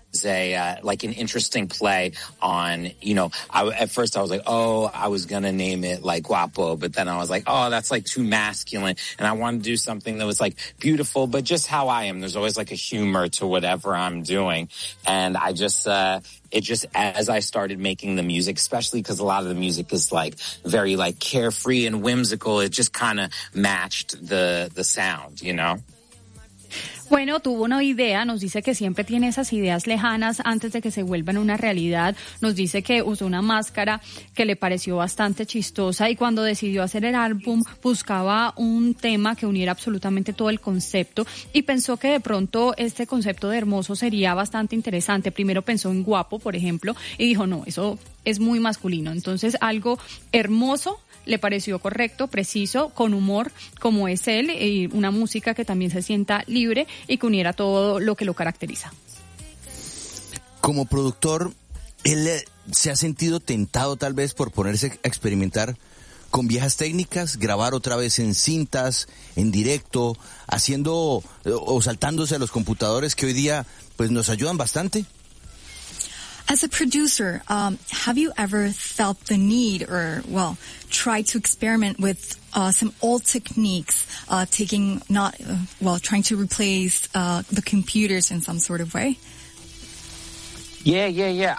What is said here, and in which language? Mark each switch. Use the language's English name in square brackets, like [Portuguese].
[English] like an interesting play on, you know, at first I was like, oh, I was gonna name it like Guapo, but then I was like, oh, that's like too masculine, and I wanted to do something that was like beautiful, but just how I am, there's always like a humor to whatever I'm doing. And I just as I started making the music, especially because a lot of the music is like very like carefree and whimsical, it just kind of matched the sound, you know. [Spanish] Bueno, tuvo una idea, nos dice que siempre tiene esas ideas lejanas antes de que se vuelvan una realidad. Nos dice que usó una máscara que le pareció bastante chistosa y cuando decidió hacer el álbum buscaba un tema que uniera absolutamente todo el concepto y pensó que de pronto este concepto de hermoso sería bastante interesante. Primero pensó en guapo, por ejemplo, y dijo, no, eso es muy masculino. Entonces, algo hermoso le pareció correcto, preciso, con humor como es él, y una música que también se sienta libre y que uniera todo lo que lo caracteriza. Como productor, ¿él se ha sentido tentado tal vez por ponerse a experimentar con viejas técnicas, grabar otra vez en cintas, en directo, haciendo o saltándose a los computadores que hoy día pues nos ayudan bastante? [English] As a producer, have you ever felt the need or, well, tried to experiment with some old techniques, trying to replace the computers in some sort of way? Yeah.